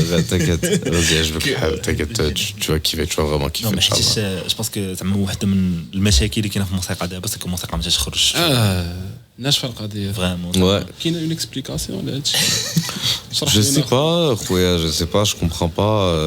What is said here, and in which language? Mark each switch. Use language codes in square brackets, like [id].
[fr] t'inquiète vas-y [ar] يعجبك الحال [fr] t'inquiète tu vas kiffer tu vas vraiment kiffer ان شاء الله [ar] جو باسكو زعما واحده من المشاكل اللي كاينه في الموسيقى دابا سكو الموسيقى ما تخرجش ناشفه القضيه فريمون كاينه اون اكسبليكاسيون لهادشي [fr] je sais pas خويا je sais pas je comprends pas